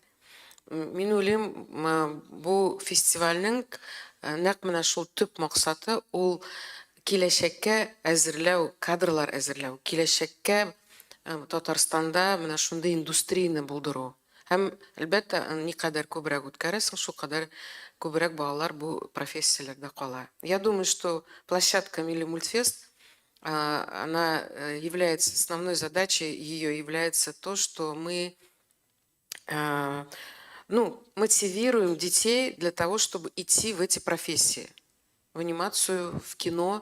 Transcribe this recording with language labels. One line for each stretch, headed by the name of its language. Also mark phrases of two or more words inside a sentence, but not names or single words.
Tatar: Мин уйлыйм, бу фестивальнең нәкъ менә шул төп максаты ул киләчәккә әзерләү, кадрлар әзерләү, киләчәккә Татарстанда менә шундый индустрияны булдыру. Һәм әлбәттә, никадәр күбрәк үткәрәсең, шул кадәр күбрәк балалар бу профессияләрдә кала.
Russian: Я думаю, что площадка Милли Мультфест, она является основной задачей, ее является то, что мы мотивируем детей для того, чтобы идти в эти профессии, в анимацию, в кино.